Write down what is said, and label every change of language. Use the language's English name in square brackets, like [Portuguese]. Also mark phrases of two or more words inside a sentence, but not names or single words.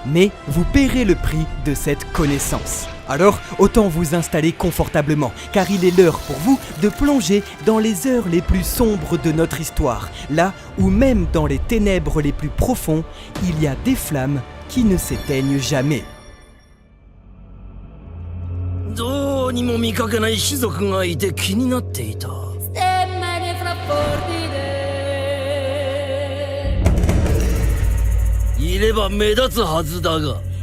[French] Mais vous paierez le prix de cette connaissance. Alors, autant vous installer confortablement, car il est l'heure pour vous de plonger dans les heures les plus sombres de notre histoire, là où même dans les ténèbres les plus profonds, il y a des flammes qui ne s'éteignent jamais. [Japanese] どうにも見かけない種族がいて気になっていた。いれば目立つはずだが。